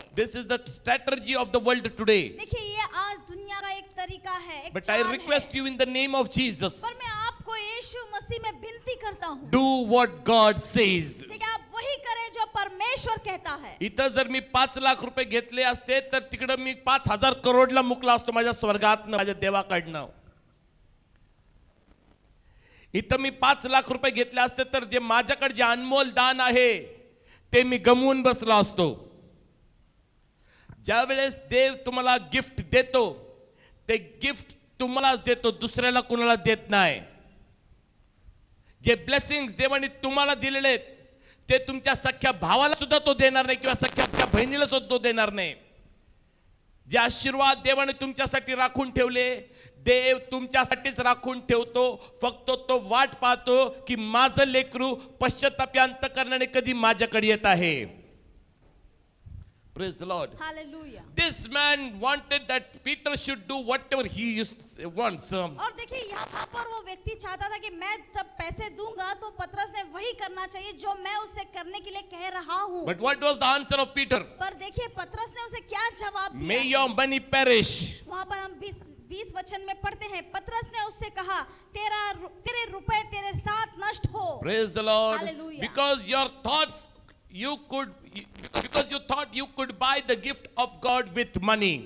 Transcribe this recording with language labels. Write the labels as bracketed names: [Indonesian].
[English] This is the strategy of the world today. [Hindi] देखिए ये आज दुनिया का एक तरीका है, एक [English] But I [Hindi] चाल [English] request [Hindi] है। [English] you in the name of Jesus, [Hindi] पर मैं आपको यीशु मसीह में विनती करता हूँ, do what God says. ठीक है, आप वही करें जो परमेश्वर कहता है। [Marathi] इथं जर मी 5 लाख रुपये घेतले असते तर तिकडं मी 5,000 करोडला मुकला असतो माझ्या स्वर्गातनं, माझ्या देवाकडनं. इथं मी 5 लाख रुपये घेतले असते तर जे माझ्याकडे जे अनमोल दान आहे ते मी गमवून बसला असतो. ज्या वेळेस देव तुम्हाला गिफ्ट देतो ते गिफ्ट तुम्हालाच देतो, दुसऱ्याला कोणाला देत नाही. जे ब्लेसिंग्स देवाने तुम्हाला दिलेले आहेत ते तुमच्या सख्या भावाला सुद्धा तो देणार नाही किंवा सख्या बहिणीला सुद्धा तो देणार नाही. जे आशीर्वाद देवाने तुमच्यासाठी राखून ठेवले, देव तुमच्यासाठीच राखून ठेवतो. फक्त तो वाट पाहतो की माझं लेकरू पश्चातापी अंतःकरणाने कधी माझ्याकडे येत आहे. [English] Praise the Lord. [Hindi] Hallelujah. [English] This man wanted that Peter should do whatever he wants. [Hindi] और देखिए यहाँ पर वो व्यक्ति चाहता था कि मैं जब पैसे दूंगा तो पतरस ने वही करना चाहिए जो मैं उससे करने के लिए कह रहा हूँ। [English] But what was the answer of Peter? [Hindi] पर देखिए पतरस ने उसे क्या जवाब [English] May [Hindi] दिया। [English] your money perish. [Hindi] वहाँ पर हम 20 वचन में पढ़ते हैं, पतरस ने उससे कहा तेरे रुपए तेरे साथ नष्ट हो। [English] Praise the Lord. Hallelujah. Because your thoughts because you thought you could buy the gift of God with money.